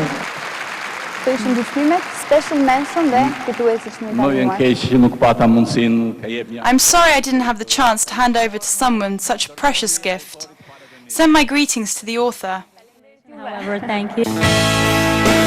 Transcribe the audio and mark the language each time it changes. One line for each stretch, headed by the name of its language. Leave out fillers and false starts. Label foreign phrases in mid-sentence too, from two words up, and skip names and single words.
Albanian: Të ishin dyshmimet,
English: special mention
Albanian: dhe fituesi çmimi i Më vjen keq që nuk pata mundësinë ka jep një.
English: I'm sorry I didn't have the chance to hand over to someone such a precious gift. Send my greetings to the author. However, thank you.